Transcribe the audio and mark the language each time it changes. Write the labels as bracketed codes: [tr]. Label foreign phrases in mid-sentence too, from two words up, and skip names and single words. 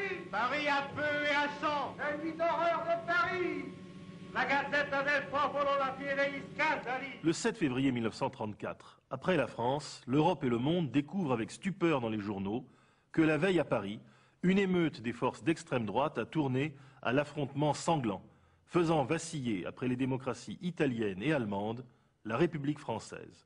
[fr] Paris à feu et à sang. La nuit d'horreur de Paris. [it] La Gazzetta del Popolo, la fiera degli scandali. [fr] Le 7 février 1934, après la France, l'Europe et le monde découvrent avec stupeur dans les journaux que la veille à Paris, une émeute des forces d'extrême droite a tourné à l'affrontement sanglant, faisant vaciller, après les démocraties italiennes et allemandes, la République française.